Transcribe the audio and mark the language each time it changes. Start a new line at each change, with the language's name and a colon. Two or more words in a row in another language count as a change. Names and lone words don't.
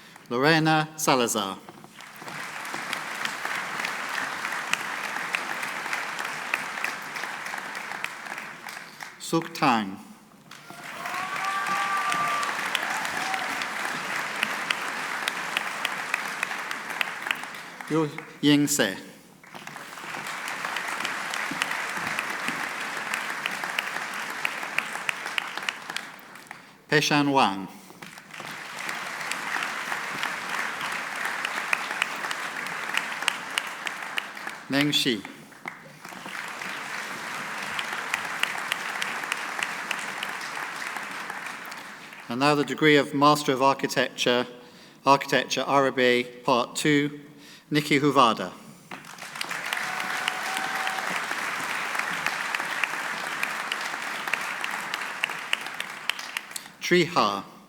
English: Lorena Salazar. Suk Tang. Yu Ying Se. Peshan Wang. Meng Shi. And now the degree of Master of Architecture, RAB Part 2, Nikki Huvada. Tri Ha.